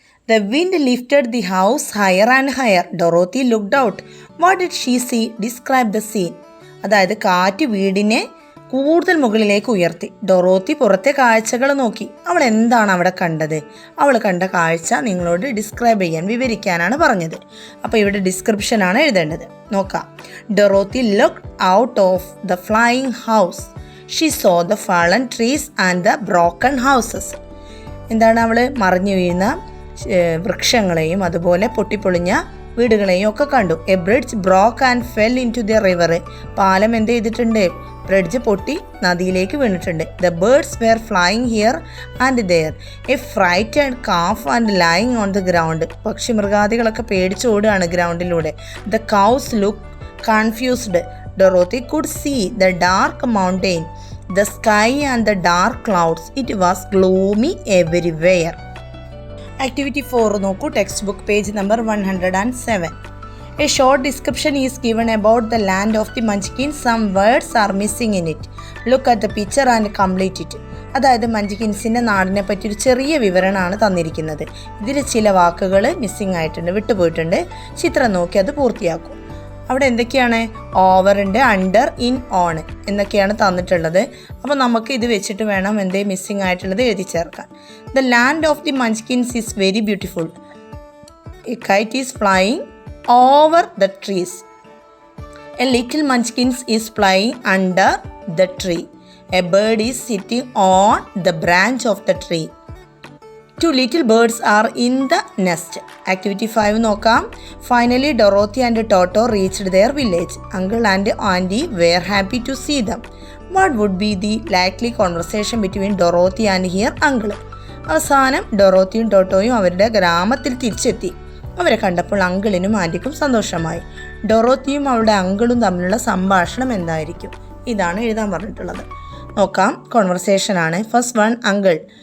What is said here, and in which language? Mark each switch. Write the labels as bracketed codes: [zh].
[en] The wind lifted the house higher and higher. Dorothy looked out. What did she see? Describe the scene. [ml] അതായത് കാറ്റ് വീടിനെ കൂടുതൽ മുകളിലേക്ക് ഉയർത്തി. ഡൊറോത്തി പുറത്തെ കാഴ്ചകൾ നോക്കി. അവൾ എന്താണ് അവിടെ കണ്ടത്? അവൾ കണ്ട കാഴ്ച നിങ്ങളോട് ഡിസ്ക്രൈബ് ചെയ്യാൻ, വിവരിക്കാനാണ് പറഞ്ഞത്. അപ്പോൾ ഇവിടെ ഡിസ്ക്രിപ്ഷനാണ് എഴുതേണ്ടത്. നോക്കാം. [en] Dorothy looked out of the flying house. She saw the fallen trees and the broken houses. എന്താണ്? [ml] അവൾ മറിഞ്ഞു വീഴുന്ന വൃക്ഷങ്ങളെയും അതുപോലെ പൊട്ടിപ്പൊളിഞ്ഞ വീടുകളെയും ഒക്കെ കണ്ടു. [en] A bridge broke and fell into the river. [ml] പാലം എന്ത് ചെയ്തിട്ടുണ്ട്? ബ്രിഡ്ജ് പൊട്ടി നദിയിലേക്ക് വീണിട്ടുണ്ട്. [en] The birds were flying here and there. A frightened calf and lying on the ground. [ml] പക്ഷി മൃഗാദികളൊക്കെ പേടിച്ചോടുകയാണ് ഗ്രൗണ്ടിലൂടെ. [en] The cows look confused. Dorothy could see the dark mountain, the sky and the dark clouds. It was gloomy everywhere. [ml] Activity 4 നോക്കൂ. [en] Text book page number 107. A short description is given about the land of the Munchkins. Some words are missing in it. Look at the picture and complete it. [ml] അതായത് മഞ്ചിക്കിൻസിൻ്റെ നാടിനെ പറ്റി ഒരു ചെറിയ വിവരണമാണ് തന്നിരിക്കുന്നത്. ഇതിൽ ചില വാക്കുകൾ മിസ്സിംഗ് ആയിട്ടുണ്ട്, വിട്ടുപോയിട്ടുണ്ട്. ചിത്രം നോക്കി അത് പൂർത്തിയാക്കും. അവിടെ എന്തൊക്കെയാണ്? ഓവറുണ്ട്, അണ്ടർ, ഇൻ, ഓൺ എന്നൊക്കെയാണ് തന്നിട്ടുള്ളത്. അപ്പോൾ നമുക്ക് ഇത് വെച്ചിട്ട് വേണം എന്തേ മിസ്സിംഗ് ആയിട്ടുള്ളത് എഴുതി ചേർക്കാൻ. [en] The land of the Munchkins is very beautiful. A kite is flying over the trees. A little munchkins is flying under the tree. A bird is sitting on the branch of the tree. Two little birds are in the nest. [ml] Activity 5 നോക്കാം. [en] Finally, Dorothy and Toto reached their village. Uncle and auntie were happy to see them. What would be the likely conversation between Dorothy and her uncle? [ml] അവസാനം ഡൊറോത്തിയും ടോട്ടോയും അവരുടെ ഗ്രാമത്തിൽ തിരിച്ചെത്തി. അവരെ കണ്ടപ്പോൾ അങ്കിളിനും ആൻറ്റിക്കും സന്തോഷമായി. ഡൊറോത്തിയും അവളുടെ അങ്കിളും തമ്മിലുള്ള സംഭാഷണം എന്തായിരിക്കും? ഇതാണ് എഴുതാൻ പറഞ്ഞിട്ടുള്ളത്. നോക്കാം. കോൺവെർസേഷനാണ്. First one, uncle.